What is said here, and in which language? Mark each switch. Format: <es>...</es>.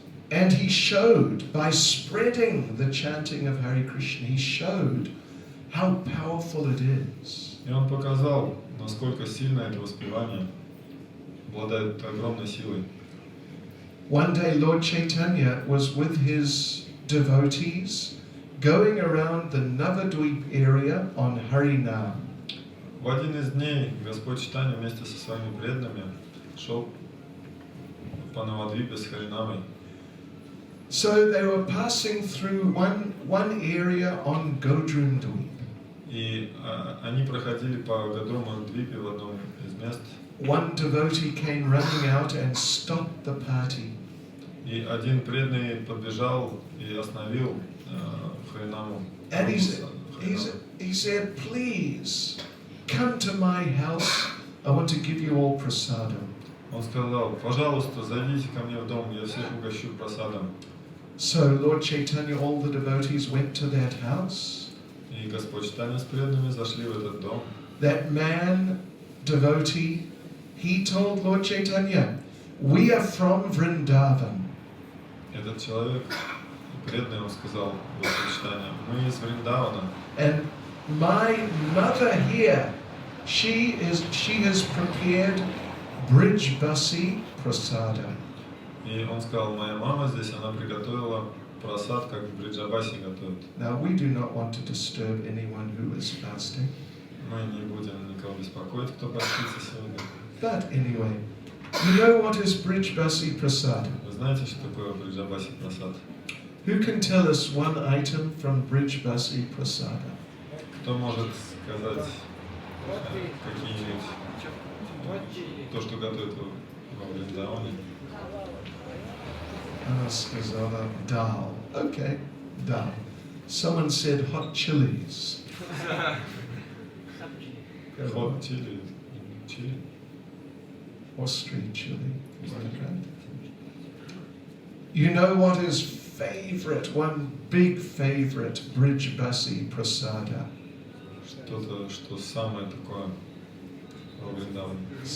<en>And he showed, by spreading the chanting of Hare Krishna, he showed how powerful it is.</en> <ru>И он показал, насколько сильно это воспевание обладает огромной силой.</ru> <en>One day Lord Chaitanya was with his devotees going around the Navadvip area on Harinam.</en> <ru>В один из дней Господь Чайтанья вместе со своими преданными шел по Навадвипе с Харинамой.</ru> <en>So they were passing through one area on Godrumdvip.</en> <ru>И они проходили по Гадрумадвипе в одном из мест.</ru> <en>One devotee came running out and stopped the party.</en> <ru>И один преданный подбежал и остановил Харинаму.</ru> <en>And he said, please, come to my house. I want to give you all prasadam.</en> <ru>Он сказал, пожалуйста, зайдите ко мне в дом, я всех угощу просадом.</ru> <en>So Lord Chaitanya, all the devotees went to that house.</en> <ru>И Господь Чайтанья с преданными зашли в этот дом.</ru> <en>That man, devotee, he told Lord Chaitanya, we are from Vrindavan.</en> <ru>Этот человек, преданный, он сказал, Господь Чайтанья, мы из Вриндавана.</ru> <en>And my mother here, she has prepared Brijbasi prasada.</en> <ru>И он сказал, моя мама здесь, она приготовила просад, как в Бриджабасе готовят.</ru> <en>Now we do not want to disturb anyone who is fasting.</en> <ru>Мы не будем никого беспокоить, кто постится сегодня.</ru> <en>But anyway, you know what is Brijbasi prasada?</en> <ru>Вы знаете, что такое Бриджабасе просад?</ru> <en>Who can tell us one item from Brijbasi prasada?</en> <ru>Кто может сказать какие-нибудь то, что готовят во Вриндаване? Сказала</ru> <en>dal. Okay, dal. Someone said hot chilies.</en> <ru>Хот чили. Чили?</ru> <en>Austrian chili. Is that right? You know what is favorite, one big favorite Brijbasi prasada?</en> <ru>Что-то, что самое такое во Вриндаване.</ru>